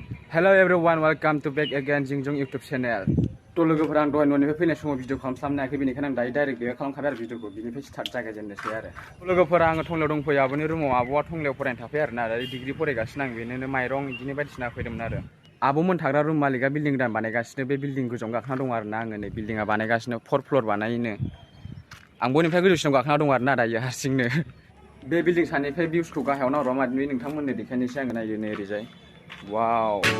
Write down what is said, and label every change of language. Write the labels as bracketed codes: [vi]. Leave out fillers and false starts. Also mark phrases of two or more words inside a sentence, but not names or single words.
[en] Hello everyone, welcome to back again Jingjong YouTube channel. [brx] To लोगोफोरा आं दहाय न'निफ्राय फैनाय समाव भिडिअ खालामस्लाबनो हायाखै बेनिखायनो आं दायो डाइरेक्ट बेयाव खालामखाबाय आरो भिडिअखौ बिनिफ्राय स्टार्ट जागायजेननोसै आरो लोगोफोरा आङो टंलायाव दंफैयो आब'नि रुमाव आब'आ टंलायाव फरायनो थाफैयो आरोना दायो डिग्री फरायगासिनो आं बेनिनो माइरं बिदिनो बायदिसिना फैदोंमोन आरो आब'मोन थाग्रा रुम मालिकआ बिल्डिं गोदान बानायगासिनो बे बिल्डिं गोजौआव गाखोना दं आरोना आङो नै बिल्डिंआ बानायगासिनो 4 फ्ल'र बानायनो आं बयनिफ्राय गोजौसिनाव गाखोना दं आरोना दायो हारसिंनो बे बिल्डिं सानिफ्राय भिउसखौ गाहायाव नाहरबा मादि नोंथांमोननो देखायनोसै आङो नायदो नै ओरैजाय वाव